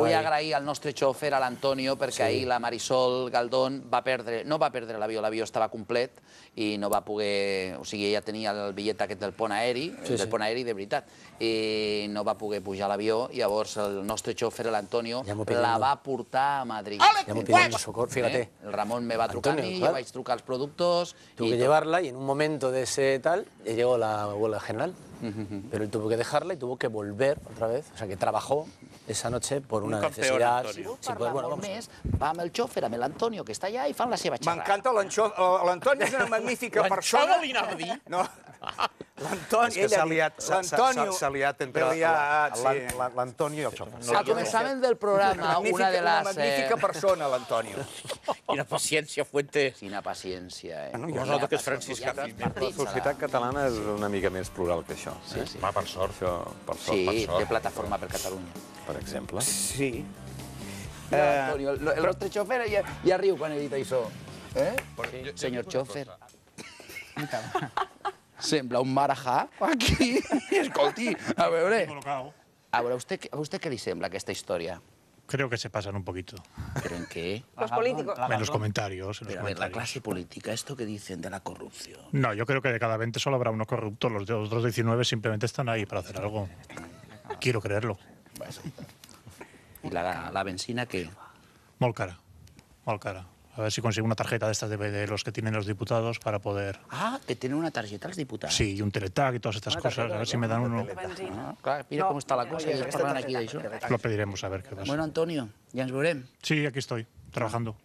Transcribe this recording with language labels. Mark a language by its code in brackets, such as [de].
[ca] agrair al nostre xòfer, a l'Antonio, perquè ahir la Marisol Galdón no va perdre l'avió estava complet i no va poder... O sigui, ella tenia el bitllet aquest del pont aeri, pont aeri de veritat, i no va poder pujar a l'avió, i llavors el nostre xòfer, l'Antonio, la va portar a Madrid. [es] Ya me pidieron socorro, fíjate. [ca] El Ramon me va trucar a mi, jo vaig trucar als productors... [es] Tuve que llevarla y en un momento de ese tal, llegó la huelga general. Pero él tuvo que dejarla y tuvo que volver otra vez. O sea, que trabajó esa noche por una necesidad. [ca] Si parlar més, va amb el xòfer, amb l'Antonio, que està allà, i fan la seva xerrada. M'encanta l'Antoni, és una magnífica persona. li anava a dir? No. L'Antoni, És que s'ha liat entre l'Antonio i el xofer. Al començament del programa, una de Una les... magnífica persona, l'Antonio. Quina paciència, Fuentes. Quina paciència, Jo noto que és Francisca La societat catalana és una mica més plural que això. Va, per sort. Sí, té plataforma per Catalunya. Per exemple. Sí. Antonio, el nostre xòfer ja riu quan he dit això. Senyor xòfer. Sembla un marajá aquí. Escolti, a veure. A vostè què li sembla aquesta història? [es] Creo que se pasan un poquito. ¿Pero en qué? Los políticos. En los comentarios. Pero a ver, la clase política, esto que dicen de la corrupción. No, yo creo que de cada 20 solo habrá uno corrupto. Los otros 19 simplemente están ahí para hacer algo. Quiero creerlo. ¿Y la benzina qué? [ca] Molt cara. [es] A ver si consigo una tarjeta de estas de los que tienen los diputados para poder... [ca] Ah, que tienen una targeta els diputats. [es] Sí, y un teletag y todas estas cosas. A ver si me dan uno. [ca] Ah, clar, mira com està la cosa, i ells parlant aquí d'això. [es] Lo pediremos a ver qué pasa. [ca] Bueno, Antonio, ja ens veurem. [es] Sí, aquí estoy, trabajando.